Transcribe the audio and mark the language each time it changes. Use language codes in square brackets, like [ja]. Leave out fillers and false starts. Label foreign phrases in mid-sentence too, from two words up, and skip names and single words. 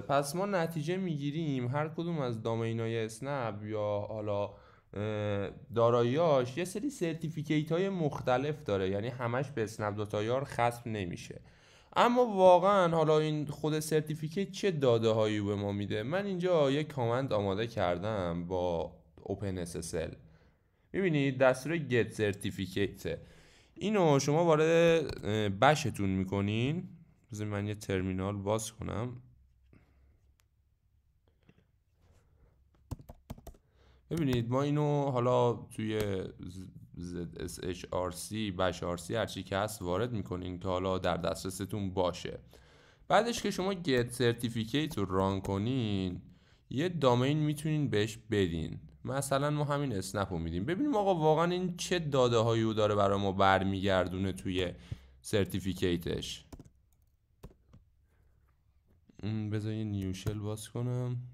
[fa] پس ما نتیجه میگیریم هر کدوم از دامینای اسنپ یا حالا داراییاش یه سری سرتیفیکیت های مختلف داره، یعنی همش به اسنپ داتایار ختم نمیشه. اما واقعا حالا این خود سرتیفیکیت چه داده هایی به ما میده؟ من اینجا یک کامنت آماده کردم با OpenSSL. میبینید دستور [en] get certificate، [fa] اینو شما وارد بشتون میکنین. بذار من یه ترمینال باز کنم. ببینید ما اینو حالا توی [en] ZSHRC bash RC [fa] هرچی که هست وارد میکنین که حالا در دسترستون باشه. بعدش که شما [en] get certificate [fa] رو ران کنین یه دامین میتونین بهش بدین. مثلا ما همین اسنپ رو میدیم. ببینیم آقا واقعا این چه داده هایی رو داره برای ما برمیگردونه توی سرتیفیکیتش. بذار یه [en] new shell [fa] باز کنم.